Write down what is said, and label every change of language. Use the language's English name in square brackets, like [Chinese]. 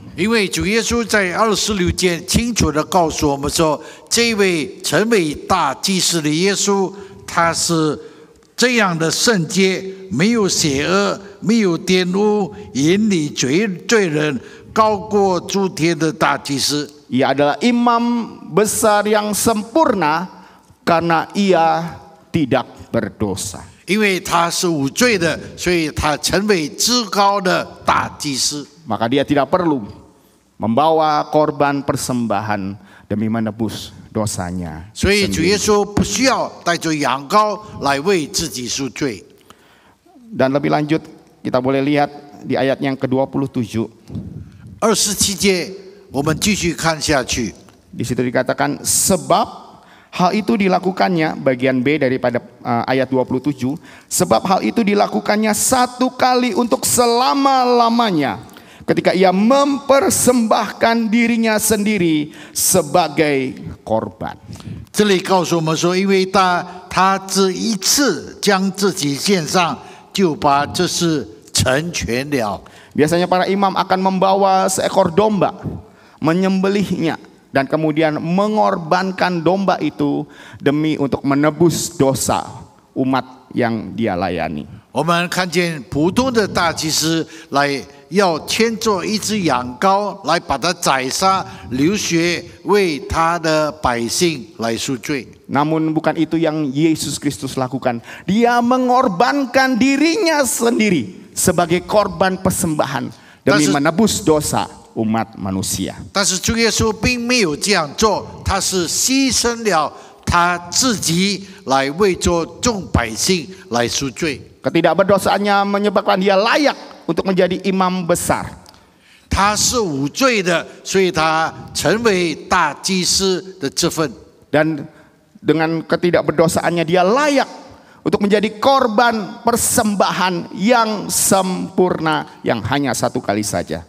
[Chinese] 因为主耶稣在26节清楚地告诉我们说，这位成为大祭司的耶稣，他是这样的圣洁，没有邪恶，没有玷污，引领罪人，高过诸天的大祭司。 [Indonesian] Ia adalah imam besar yang sempurna karena ia tidak berdosa. [Chinese] 因为他是无罪的，所以他成为至高的大祭司。 [Indonesian] Maka dia tidak perlu membawa korban persembahan demi menebus dosanya [Chinese] 所以主耶 [Indonesian] sendiri. [Chinese] 稣不需要带着羊羔来为自己赎罪。 [Indonesian] Dan lebih lanjut kita boleh lihat di ayat yang ke-27. [Chinese] 27节，我们继续看下去。 [Indonesian] Di situ dikatakan sebab hal itu dilakukannya, bagian B daripada ayat 27, sebab hal itu dilakukannya satu kali untuk selama-lamanya ketika ia mempersembahkan dirinya sendiri sebagai korban. [Chinese] 这里告诉我们说，因为他只一次将自己献上，就把这事成全了。 [Indonesian] Biasanya para imam akan membawa seekor domba, menyembelihnya, dan kemudian mengorbankan domba itu demi untuk menebus dosa umat yang dia layani. [Chinese] 我们看见普通的大祭司来要牵着一只羊羔来把它宰杀，流血为他的百姓来赎罪。 [Indonesian] Namun bukan itu yang Yesus Kristus lakukan. Dia mengorbankan dirinya sendiri sebagai korban persembahan demi menebus dosa umat manusia. [Chinese] 但是主耶稣并没有这样做，他是牺牲了他自己来为着众百姓来赎罪。 [Indonesian] Ketidakberdosaannya menyebabkan dia layak untuk menjadi imam besar. [Chinese] 他是无罪的，所以他成为大祭司的这份。 [Indonesian] Dan dengan ketidakberdosaannya dia layak untuk menjadi korban persembahan yang sempurna yang hanya satu kali saja.